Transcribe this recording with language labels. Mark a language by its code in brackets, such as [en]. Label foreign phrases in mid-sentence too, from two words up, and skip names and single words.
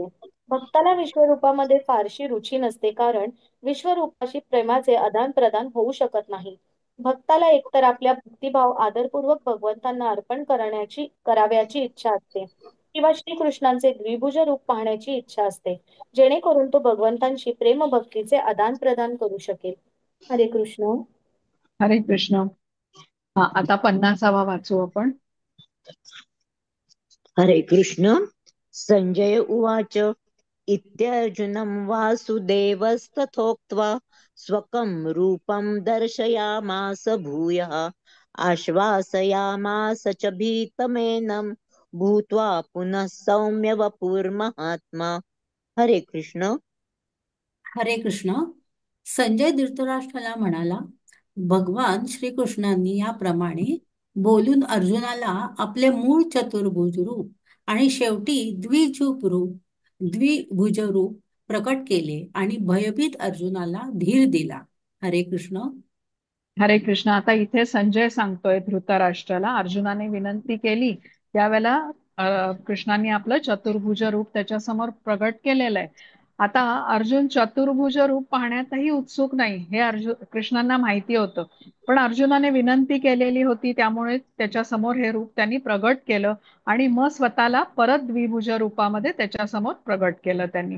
[mr] भक्ताला विश्वरूपामध्ये फारशी रुची नसते कारण विश्वरूपाशी प्रेमाचे आदान प्रदान होऊ शकत नाही. भक्ताला एकतर आपल्या भक्तिभाव आदरपूर्वक भगवंतांना अर्पण कराव्याची इच्छा असते किंवा श्रीकृष्णांचे द्विभुज रूप पाहण्याची इच्छा असते, जेणेकरून तो भगवंतांशी प्रेम भक्तीचे आदान प्रदान करू शकेल. [sa] हरे कृष्ण. हरे कृष्ण. [mr] हा, आता 50वा वाचू आपण. [sa] हरे कृष्ण. संजय उवाच इत्यर्जुनं वासुदेवस्तथोक्त्वा स्वकं रूपं दर्शयामास भूयः आश्वासयामास च भीतमेनं भूत्वा पुनः सौम्य वपुर्महात्मा. हरे कृष्ण. हरे कृष्ण. [mr] संजय धृतराष्ट्राला म्हणाला, भगवान श्रीकृष्णांनी याप्रमाणे बोलून अर्जुनाला आपले मूळ चतुर्भुज रूप आणि शेवटी द्विभुज रूप प्रकट केले आणि भयभीत अर्जुनाला धीर दिला. [sa] हरे कृष्ण. हरे कृष्ण. [mr] आता इथे संजय सांगतोय धृतराष्ट्राला, अर्जुनाने विनंती केली त्यावेळेला कृष्णांनी आपलं चतुर्भुज रूप त्याच्यासमोर प्रगट केलेलं आहे. आता अर्जुन चतुर्भुज रूप पाहण्यातही उत्सुक नाही हे कृष्णांना माहिती होतं. पण अर्जुनाने विनंती केलेली होती, त्यामुळे त्याच्या समोर हे रूप त्यांनी प्रगट केलं आणि मग स्वतःला परत द्विभुज रूपामध्ये त्याच्या समोर प्रगट केलं त्यांनी.